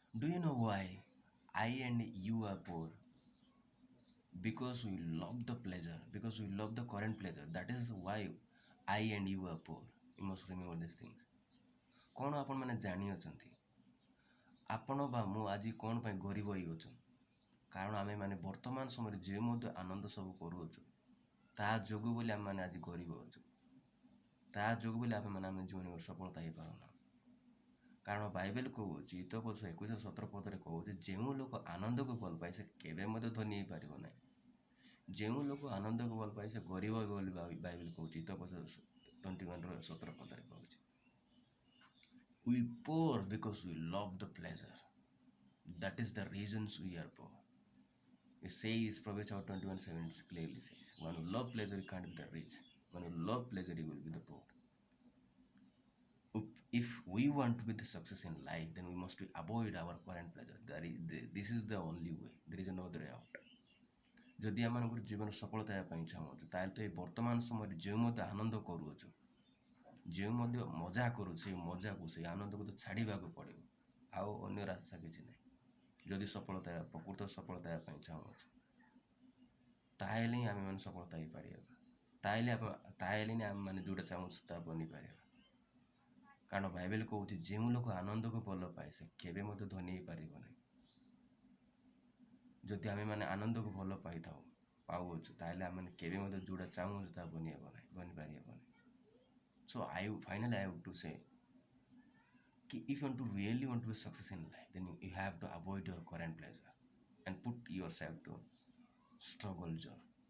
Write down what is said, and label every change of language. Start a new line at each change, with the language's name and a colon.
English: Do you know why I and you are poor? Because we love the pleasure, because we love the current pleasure. That is why I and you are poor. You must remember these things.
Odia: କ'ଣ ଆପଣମାନେ ଜାଣିଅଛନ୍ତି ଆପଣ ବା ମୁଁ ଆଜି କ'ଣ ପାଇଁ ଗରିବ ହେଇଅଛୁ? କାରଣ ଆମେମାନେ ବର୍ତ୍ତମାନ ସମୟରେ ଯେ ମଧ୍ୟ ଆନନ୍ଦ ସବୁ କରୁଅଛୁ ତାହା ଯୋଗୁଁ ବୋଲି ଆମେମାନେ ଆଜି ଗରିବ ଅଛୁ। ତାହା ଯୋଗୁଁ ବୋଲି ଆମେ ଜୀବନରେ ସଫଳତା ହେଇପାରୁନା। କାରଣ ବାଇବେଲ କହୁଛି ହିତୋପଦେଶ 21:17 କହୁଛି ଯେଉଁ ଲୋକ ଆନନ୍ଦକୁ ଭଲ ପାଏ ସେ କେବେ ମଧ୍ୟ ଧନୀ ହେଇପାରିବ ନାହିଁ। ଯେଉଁ ଲୋକ ଆନନ୍ଦକୁ ଭଲ ପାଏ ସେ ଗରିବ ବୋଲି ବାଇବେଲ କହୁଛି ହିତୋପଦେଶ 21:17 କହୁଛି।
English: We poor because we love the pleasure. That is the reasons we are poor. It says, Proverbs 21:7 clearly says, one who love pleasure can't be the rich. One who love pleasure he will be the poor. If we want to be the success in life, then we must avoid our current pleasure. This is the only way. There is no other way out.
Odia: ଯଦି ଆମମାନଙ୍କର ଜୀବନ ସଫଳତା ହେବା ପାଇଁ ଚାହୁଁଛୁ ତାହେଲେ ତ ଏଇ ବର୍ତ୍ତମାନ ସମୟରେ ଯେଉଁ ମଧ୍ୟ ଆନନ୍ଦ କରୁଅଛୁ, ଯେଉଁ ମଧ୍ୟ ମଜା କରୁଛୁ ସେଇ ମଜାକୁ ସେଇ ଆନନ୍ଦକୁ ତ ଛାଡ଼ିବାକୁ ପଡ଼ିବ। ଆଉ ଅନ୍ୟ ରାସ୍ତା କିଛି ନାହିଁ। ଯଦି ପ୍ରକୃତ ସଫଳତା ହେବା ପାଇଁ ଚାହୁଁଛୁ ତାହେଲେ ହିଁ ଆମେମାନେ ସଫଳତା ହେଇପାରିବା। ତାହେଲେ ହିଁ ଆମେମାନେ ଯେଉଁଟା ଚାହୁଁଛୁ ତାହା ବନିପାରିବା। କାରଣ ବାଇବେଲ କହୁଛି ଯେଉଁ ଲୋକ ଆନନ୍ଦକୁ ଭଲ ପାଏ ସେ କେବେ ମଧ୍ୟ ଧନୀ ହେଇପାରିବ ନାହିଁ। ଯଦି ଆମେମାନେ ଆନନ୍ଦକୁ ଭଲ ପାଉଅଛୁ ତାହେଲେ ଆମେମାନେ କେବେ ମଧ୍ୟ ଯେଉଁଟା ଚାହୁଁଛୁ ତାହା ବନିପାରିବ ନାହିଁ।
English: So finally I want to say if you want to really want to be success in life, then you have to avoid your current pleasure and put yourself to struggle zone.